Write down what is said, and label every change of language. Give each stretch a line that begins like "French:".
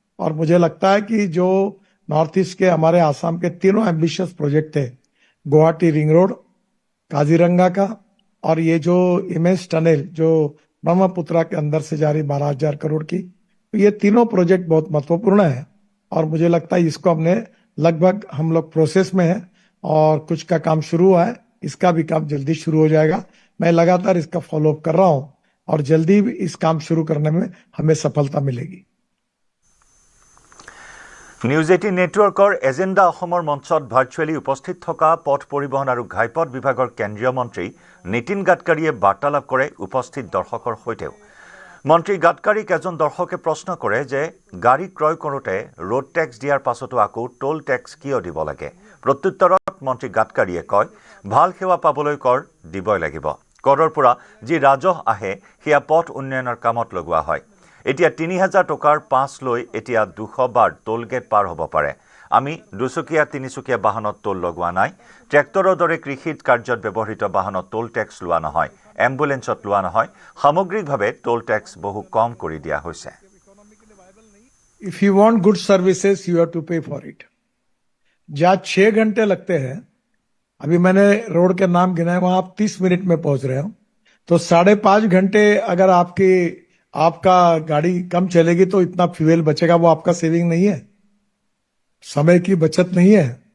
Hindi: और मुझे लगता है कि जो नॉर्थ ईस्ट के हमारे आसाम के तीनों एम्बिशियस प्रोजेक्ट थे, गुवाहाटी रिंग रोड, काजीरंगा का, और ये जो इमेज टनल जो ब्रह्मपुत्रा के अंदर से जा रही 12,000 करोड़ की, तो ये तीनों प्रोजेक्ट बहुत महत्वपूर्ण है। और मुझे लगता है इसको हमने लगभग हम लोग प्रोसेस में है, और कुछ का काम शुरू हुआ है, इसका भी काम जल्दी शुरू हो जाएगा। मैं लगातार इसका फॉलोअप कर रहा हूं, और जल्दी इस काम शुरू करने में हमें सफलता मिलेगी।
Assamese: নিউজ 18 নেটৱৰ্কৰ এজেণ্ডা অসমৰ মঞ্চত ভাৰ্চুৱেলি উপস্থিত থকা পথ পৰিবহণ আৰু ঘাইপথ বিভাগৰ কেন্দ্ৰীয় মন্ত্ৰী নীতিন গাডকাৰীয়ে বাৰ্তালাপ কৰে উপস্থিত দৰ্শকৰ সৈতেও। মন্ত্ৰী গাডকাৰীক এজন দৰ্শকে প্ৰশ্ন কৰে যে গাড়ী ক্ৰয় কৰোঁতে ৰোড টেক্স দিয়াৰ পাছতো আকৌ টোল টেক্স কিয় দিব লাগে। প্ৰত্যুত্তৰত মন্ত্ৰী গাডকাৰীয়ে কয়, ভাল সেৱা পাবলৈ কৰ দিবই লাগিব। কৰৰ পৰা যি ৰাজহ আহে সেয়া পথ উন্নয়নৰ কামত লগোৱা হয়। এতিয়া ৩,০০০ টকাৰ পাছ লৈ এতিয়া ২০০ বাৰ টোল গেট পাৰ হ'ব পাৰে। আমি দুচকীয়া তিনিচকীয়া বাহনত টোল লগোৱা নাই। ট্ৰেক্টৰৰ দৰে কৃষিত কাৰ্যত ব্যৱহৃত বাহনত টোল টেক্স লোৱা নহয়, এম্বুলেন্সত লোৱা নহয়। সামগ্ৰিকভাৱে টোল টেক্স বহু কম কৰি দিয়া হৈছে।
English: If you want good services, you have to pay for it.
Hindi: जहाँ 6 घंटे लगते हैं, अभी मैंने रोड के नाम गिनाए, वहां आप 30 मिनट में पहुंच रहे हो, तो 5.5 घंटे अगर आपका गाड़ी कम चलेगी तो इतना फ्यूल बचेगा, वो आपका सेविंग नहीं है, समय की बचत नहीं है।